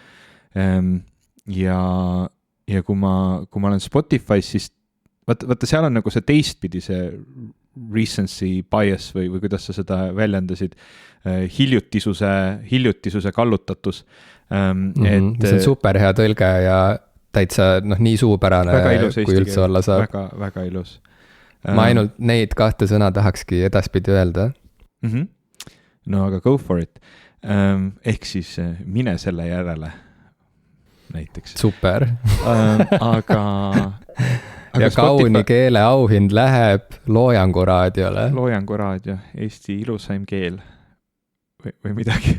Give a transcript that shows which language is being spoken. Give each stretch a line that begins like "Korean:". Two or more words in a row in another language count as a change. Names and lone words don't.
Estonian: Ja kui ma olen Spotify's, siis vaata seal on nagu see teistpidi, see
English: recency bias
Estonian: või kuidas sa seda väljendasid, hiljutisuse kallutatus. See on super hea tõlge ja täitsa nii suupärane, kui üldse olla saab. Väga ilus. Ma ainult neid kahte sõna tahakski edaspidi öelda. No aga
English: go for it.
Estonian: Ehk siis mine selle järele näiteks. Super. Aga ja kauni keele auhind läheb Loojangu raadiole. Loojangu raadio, Eesti ilusaim keel või midagi.